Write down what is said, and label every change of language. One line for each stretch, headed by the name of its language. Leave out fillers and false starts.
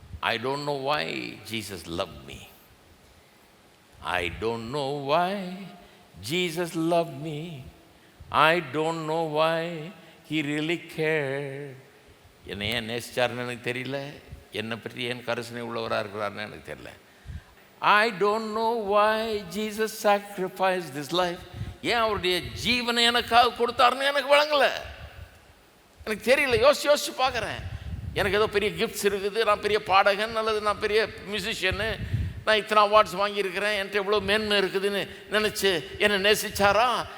English: I don't know why Jesus love me, I don't know why Jesus love me, I don't know why he really care.
Tamil: என்னை ஏன் நேசிச்சார்னு எனக்கு தெரியல, என்னை பற்றி ஏன் கரிசனை உள்ளவராக இருக்கிறார்னு எனக்கு தெரியல.
English: I don't know why Jesus sacrificed his life.
Tamil: ஏன் அவருடைய ஜீவனை எனக்காக கொடுத்தாருன்னு எனக்கு வழங்கலை, எனக்கு தெரியல. யோசிச்சு பார்க்குறேன். எனக்கு ஏதோ பெரிய கிஃப்ட்ஸ் இருக்குது, நான் பெரிய பாடகன் அல்லது நான் பெரிய மியூசிஷியனு, நான் இத்தனை அவார்ட்ஸ் வாங்கியிருக்கிறேன், என்கிட்ட எவ்வளோ மேன்மை இருக்குதுன்னு நினச்சி என்னை நேசிச்சாரா?